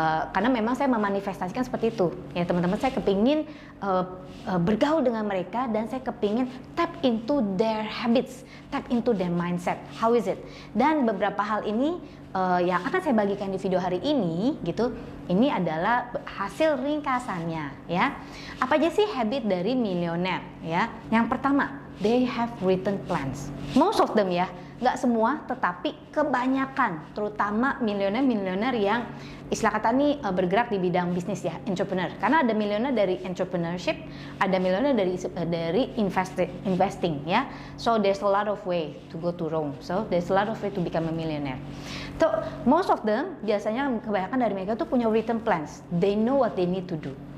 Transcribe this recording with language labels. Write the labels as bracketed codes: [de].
[id] Karena memang saya memanifestasikan seperti itu ya teman-teman. Saya kepingin bergaul dengan mereka dan saya kepingin [en] tap into their habits, tap into their mindset. How is it? [id] Dan beberapa hal ini yang akan saya bagikan di video hari ini gitu. Ini adalah hasil ringkasannya ya. Apa aja sih habit dari milioner ya? Yang pertama, [en] they have written plans. Most of them [id] ya, nggak semua, tetapi kebanyakan, terutama milioner yang istilah kata ini bergerak di bidang bisnis ya, entrepreneur. Karena ada milioner dari entrepreneurship, ada milioner dari investing ya. [en] So there's a lot of way to go to Rome. So there's a lot of way to become a millionaire. So most of them [id] biasanya kebanyakan dari mereka tuh punya [en] written plans. They know what they need to do.